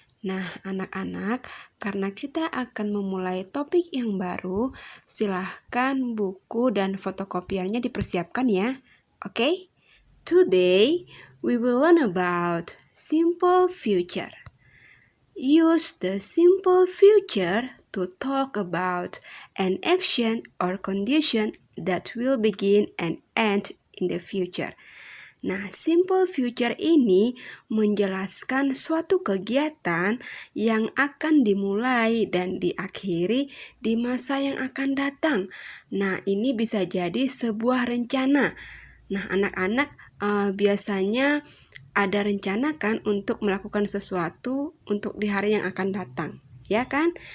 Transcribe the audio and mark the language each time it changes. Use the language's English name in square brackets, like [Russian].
[Indonesian] Nah, anak-anak, karena kita akan memulai topik yang baru, silahkan buku dan fotokopiannya dipersiapkan ya. Oke? [English] Today, we will learn about simple future. Use the simple future to talk about an action or condition that will begin and end in the future. [Indonesian] Nah, simple future ini menjelaskan suatu kegiatan yang akan dimulai dan diakhiri di masa yang akan datang. Nah, ini bisa jadi sebuah rencana. Nah, anak-anak biasanya ada rencana kan untuk melakukan sesuatu untuk di hari yang akan datang, ya kan?